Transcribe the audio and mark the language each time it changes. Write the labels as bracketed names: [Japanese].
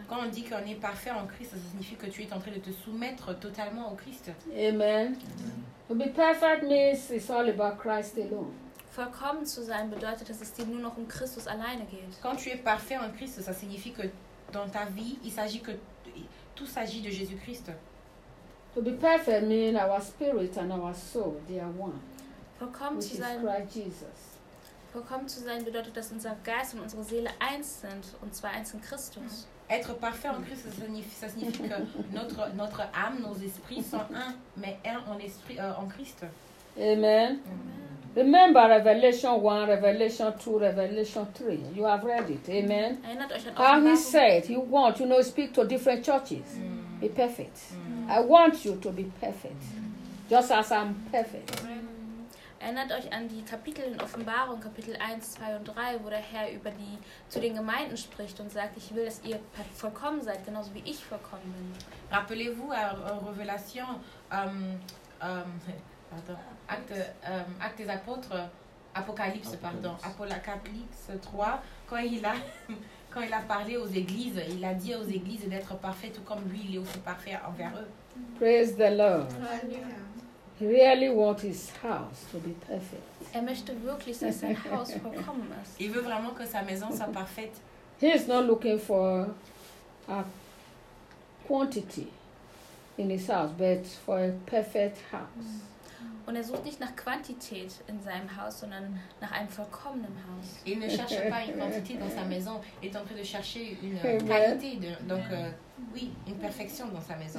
[French] Quand on dit qu'on est parfait en Christ, ça signifie que tu es en train de te soumettre totalement au Christ. Amen. [English] To be perfect means it's all about Christ alone. [German] Vollkommen zu sein bedeutet, dass es dir nur noch um Christus alleine geht. [French] Quand tu es parfait en Christ, ça signifie que dans ta vie, il s'agit que tout s'agit de Jésus-Christ. [English] To be perfect means our spirit and our soul, they are one. [German] Vollkommen zu sein. [English] Christ Jesus. [German] Vollkommen zu sein bedeutet, dass unser Geist und unsere Seele eins sind, und zwar eins in Christus. [French] Être parfait en Christ, ça signifie que notre âme, nos esprits sont un, mais un en esprit en Christ. [English] Amen. Amen. Remember Revelation 1, Revelation 2, Revelation 3. You have read it. Amen. How he said, he wants, you know, speak to different churches. Mm. Be perfect. Mm. I want you to be perfect. Just as I'm perfect. [German] Erinnert euch an die Kapitel in Offenbarung, Kapitel 1, 2 und 3, wo der Herr über die zu den Gemeinden spricht und sagt, ich will, dass ihr vollkommen seid, genauso wie ich vollkommen bin. [French] Rappelez-vous à Revelation, Acte des Apôtres, Apocalypse, pardon, Apocalypse 3, quand il a parlé aux églises, il a dit aux églises d'être parfait, tout comme lui, il est aussi parfait envers eux. [English] Praise the Lord. He really wants his house to be perfect. [German] Er möchte wirklich, dass sein Haus vollkommen ist. [French] Il veut vraiment que sa maison soit parfaite. [English] He is not looking for a quantity in his house, but for a perfect house. [German] Und er sucht nicht nach Quantität in seinem Haus, sondern nach einem vollkommenen Haus. [French] Il ne cherche pas une quantité dans sa maison, il est en train de chercher une qualité, une perfection dans sa maison.